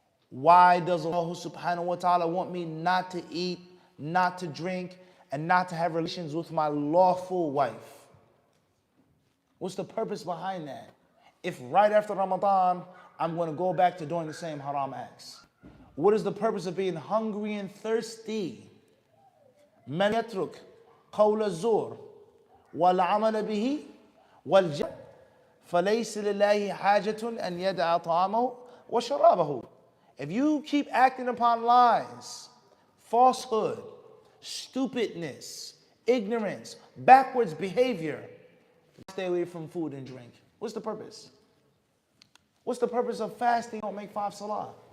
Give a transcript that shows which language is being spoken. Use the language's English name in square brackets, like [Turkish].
[English] Why does Allah subhanahu wa ta'ala want me not to eat, not to drink, and not to have relations with my lawful wife? What's the purpose behind that? If right after Ramadan, I'm going to go back to doing the same haram acts. What is the purpose of being hungry and thirsty? [Arabic] من يترك قول الزور والعمل به والجهل فليس لله حاجة أن يدع طعامه وشرابه. [English] If you keep acting upon lies, falsehood, stupidness, ignorance, backwards behavior, stay away from food and drink. What's the purpose? What's the purpose of fasting? Don't make 5 salah.